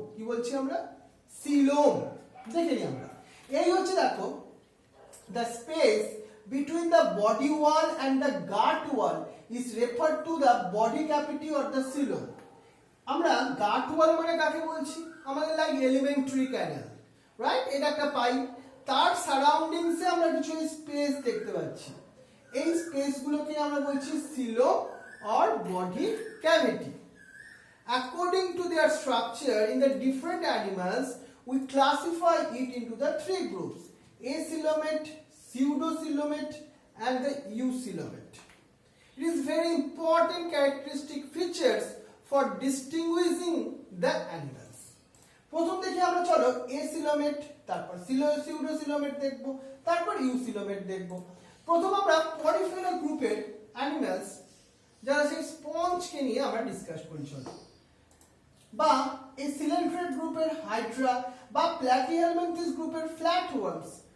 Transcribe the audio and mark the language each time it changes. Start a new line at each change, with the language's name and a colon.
English: কি বলছি আমরা? সিলোম। দেখে নিই আমরা। এই হচ্ছে দেখো the space between the body wall and the gut wall is referred to the body cavity or the coelom.
Bangla: আমরা gut wall মানে কাকে বলছি? আমাদের লাইক এলিমেন্টারি ক্যানাল, রাইট? এটা একটা পাইপ, তার সারাউন্ডিংস এ আমরা কিছু স্পেস দেখতে পাচ্ছি। এই স্পেসগুলোকে আমরা বলছি coelom or body cavity.
English: According to their structure in the different animals, we classify it into the three groups: acoelomate, pseudocoelomate and the eucoelomate. It is very important characteristic features for distinguishing the animals.
Bangla: প্রথম দেখি আমরা চলো acoelomate, তারপর pseudocoelomate দেখব, তারপর eucoelomate দেখব। প্রথম আমরা পরিফেরা গ্রুপের অ্যানিমালস যারা সেই স্পঞ্জকে নিয়ে আমরা ডিসকাস করি চলো, বা এই সিলেন্ট্রেট গ্রুপের হাইড্রা বা প্ল্যাটিহেলমিনথিস গ্রুপের ফ্ল্যাটওয়ার্মস।